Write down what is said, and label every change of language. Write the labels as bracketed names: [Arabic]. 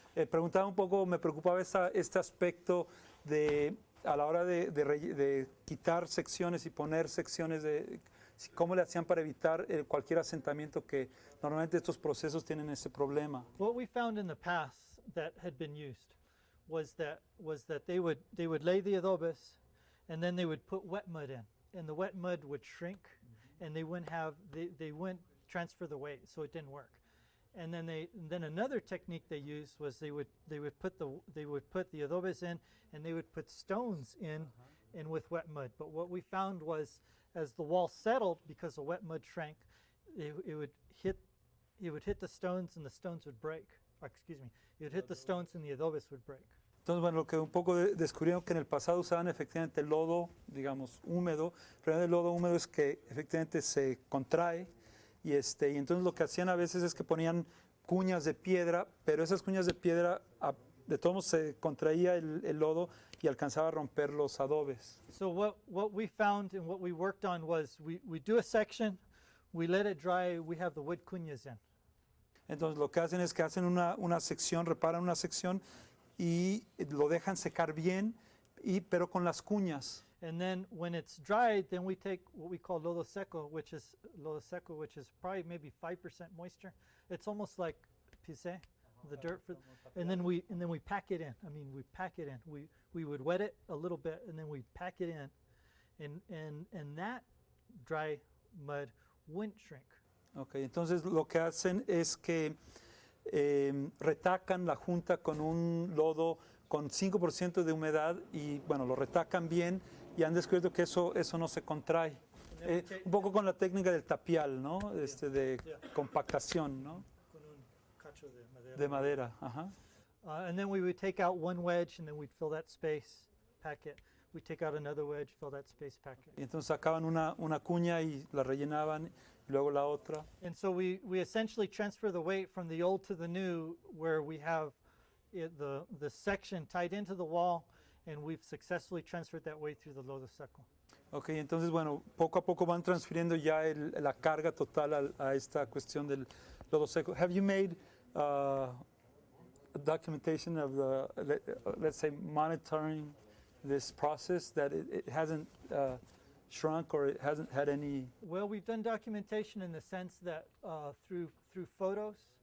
[Spanish] Preguntaba un poco, me preocupaba este aspecto de a la hora de quitar secciones y poner secciones de cómo le hacían para evitar cualquier asentamiento, que normalmente estos procesos tienen ese problema. [English] What we found in the past that had been used was that they would lay the adobes, and then they would put wet mud in, and the wet mud would shrink, and they wouldn't transfer the weight, so it didn't work. And then another technique they used was they would put the adobes in, and they would put stones in, and with wet mud. But what we found was, as the wall settled, because the wet mud shrank, it would hit the stones, and the stones would break. Excuse me, it would hit the stones, and the adobes would break. [Spanish] Entonces, bueno, lo que un poco descubrieron que en el pasado usaban efectivamente lodo, digamos, húmedo. El problema del lodo húmedo es que efectivamente se contrae y entonces lo que hacían a veces es que ponían cuñas de piedra, pero esas cuñas de piedra de todos modos se contraía el lodo y alcanzaba a romper los adobes. [English] So what we found and what we worked on was we do a section, we let it dry, we have the wood cuñas in. [Spanish] Entonces lo que hacen es que hacen una sección, reparan una sección y lo dejan secar bien, pero con las cuñas. [English] And then when it's dried, then we take what we call lodo seco, which is probably maybe 5% moisture. It's almost like pisé, the dirt, and then we pack it in. I mean, we pack it in. We would wet it a little bit, and then we pack it in, and that dry mud wouldn't shrink. [Spanish] Okay, entonces lo que hacen es que retacan la junta con un lodo con 5% de humedad y bueno, lo retacan bien y han descubierto que eso no se contrae. Un poco con la técnica del tapial, ¿no? De compactación, ¿no? Con un cacho de madera. De madera, ajá. [English] And then we would take out one wedge, and then we'd fill that space, pack it. We'd take out another wedge, fill that space, pack it. [Spanish] Y entonces sacaban una cuña y la rellenaban y luego la otra. [English] And so we essentially transfer the weight from the old to the new, where we have the section tied into the wall, and we've successfully transferred that weight through the lodo seco. [Spanish] Ok, entonces bueno, poco a poco van transfiriendo ya la carga total a esta cuestión del lodo seco. [English] Have you made a documentation of let's say, monitoring this process, that it hasn't shrunk or it hasn't had any? Well, we've done documentation in the sense that through photos.